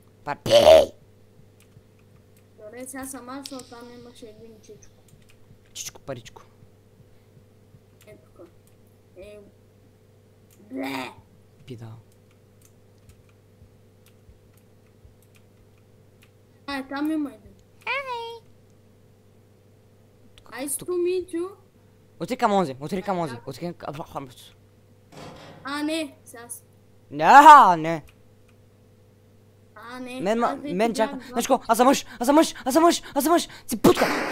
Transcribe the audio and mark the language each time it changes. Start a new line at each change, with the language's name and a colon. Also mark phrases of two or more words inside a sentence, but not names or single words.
Bulgarian: Добре, сега сама, защото там имаше един чичко. Чичко паричко. Тук. Бле! Пидал. Там има един.
English: Nice to meet you.
Bulgarian: Отиди към онзи. Не, сега. Не. Не. Мен чакай. Значко, аз съм мъж. Си путка.